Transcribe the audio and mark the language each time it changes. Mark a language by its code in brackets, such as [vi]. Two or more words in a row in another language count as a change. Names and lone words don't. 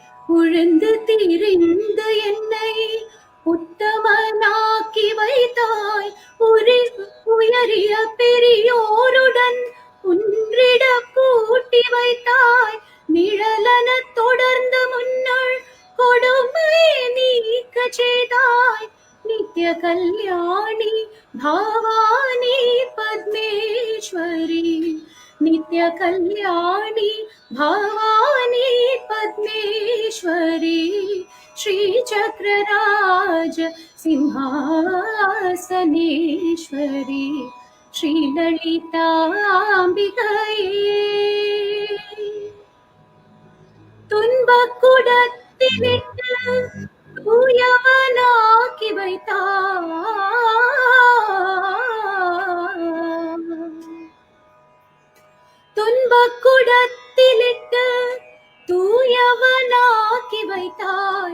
[ta] உழுந்து திரிந்து என்னை உத்தமனாக்கி வைத்தாய். உயரிய பெரியோருடன் ஒன்றிட கூட்டி வைத்தாய். நிழலன தொடர்ந்து முன்னுள் கொடுமை நீக்க செய்தாய். [sa] नित्य कल्याणी भावानी पद्मेश्वरी, नित्य कल्याणी भावानी पद्मेश्वरी, श्री चक्रराज सिंहासनेश्वरी, श्री ललितांबिकये. [ta] துன்பக்குடத்திலிட்டு தூயவனாக்கி வைத்தாய். துன்பக்குடத்திலிட்டு தூயவனாக்கி வைத்தாய்.